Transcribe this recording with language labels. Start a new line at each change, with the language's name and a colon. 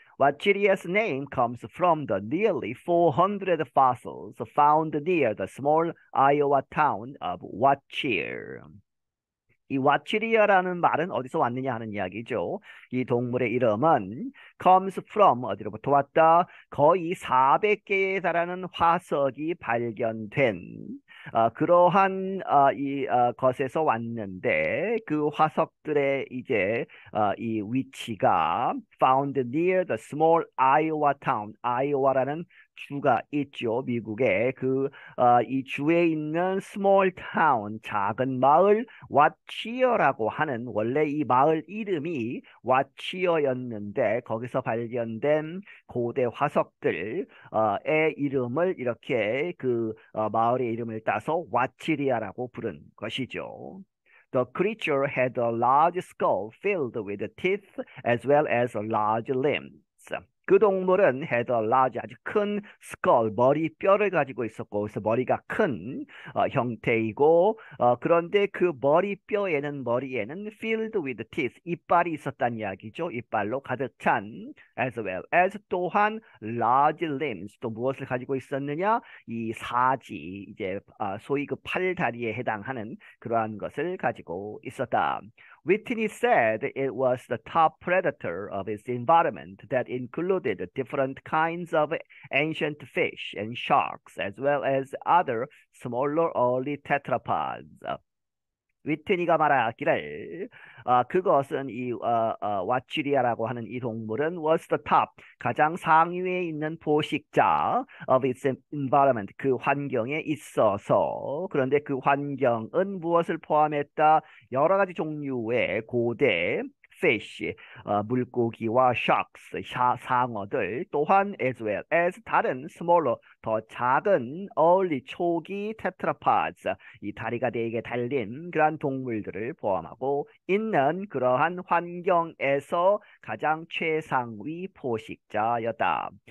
English: Wachiria's name comes from the nearly 400 fossils found near the small Iowa town of Wachir.
Korean: 이 와치리아라는 말은 어디서 왔느냐 하는 이야기죠. 이 동물의 이름은
English: comes from,
Korean: 어디로부터 왔다. 거의 400개에 달하는 화석이 발견된 그러한 것에서 왔는데 그 화석들의 이제 이 위치가
English: found near the small Iowa town,
Korean: 아이오와라는 주가 있죠. 미국에 이 주에 있는
English: small town,
Korean: 작은 마을 왓치어라고 하는, 원래 이 마을 이름이 왓치어였는데 거기서 발견된 고대 화석들의 이름을 이렇게 마을의 이름을 따서 와치리아라고 부른 것이죠.
English: The creature had a large skull filled with teeth as well as large limbs.
Korean: 그 동물은
English: had a large,
Korean: 아주 큰 skull, 머리뼈를 가지고 있었고, 그래서 머리가 큰 형태이고, 그런데 그 머리에는
English: filled with teeth,
Korean: 이빨이 있었단 이야기죠. 이빨로 가득 찬,
English: as well as
Korean: 또한
English: large limbs,
Korean: 또 무엇을 가지고 있었느냐? 이 사지, 이제 소위 그 팔다리에 해당하는 그러한 것을 가지고 있었다.
English: Whitney said it was the top predator of its environment that included different kinds of ancient fish and sharks, as well as other smaller early tetrapods.
Korean: 위트니가 말하기를 그것은 이 와치리아라고 하는 이 동물은
English: was the top,
Korean: 가장 상위에 있는 포식자
English: of its environment,
Korean: 그 환경에 있어서. 그런데 그 환경은 무엇을 포함했다? 여러 가지 종류의 고대 fish, 물고기와 sharks, 상어들, 또한
English: as well as
Korean: 다른 smaller, 더 작은 early, 초기 tetrapods, 이 다리가 4개 달린 그러한 동물들을 포함하고 있는 그러한 환경에서 가장 최상위 포식자였다.